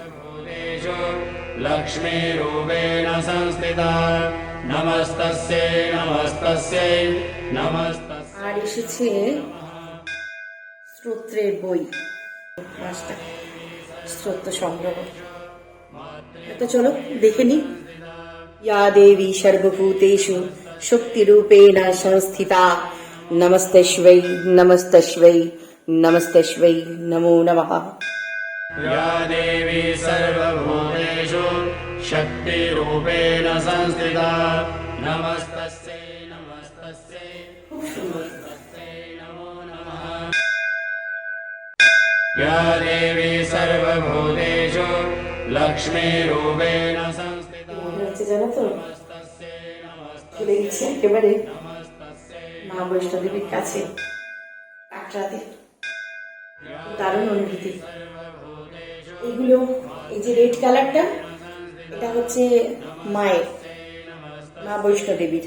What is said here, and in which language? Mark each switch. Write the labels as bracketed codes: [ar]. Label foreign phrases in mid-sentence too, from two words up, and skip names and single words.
[sa] লক্ষ্মী রূপেণ সংস্থিতা নমস্তস্যৈ নমস্তস্যৈ নমস্তস্যৈ। [bn] আর এসেছে স্তোত্রের বই, স্তোত্র সংগ্রহ। তো চলো দেখে নি। [sa] या देवी सर्वभूतेषु शक्तिरूपेण संस्थिता नमस्तस्यै नमस्तस्यै नमस्तस्यै नमो नमः। या देवी सर्वभूतेषु शक्तिरूपेण संस्थिता नमस्तस्यै नमस्तस्यै नमो नमः। या देवी सर्वभूतेषु लक्ष्मीरूपेण संस्थिता। [bn] জানো তো, চলে গেছি একেবারে মা বৈষ্ণো দেবীর কাছে কাটরাতে। দারুণ অনুভূতি। এগুলো, এই যে [en] red colorটা, [bn] এটা হচ্ছে মায়ের, মা বৈষ্ণো দেবীর।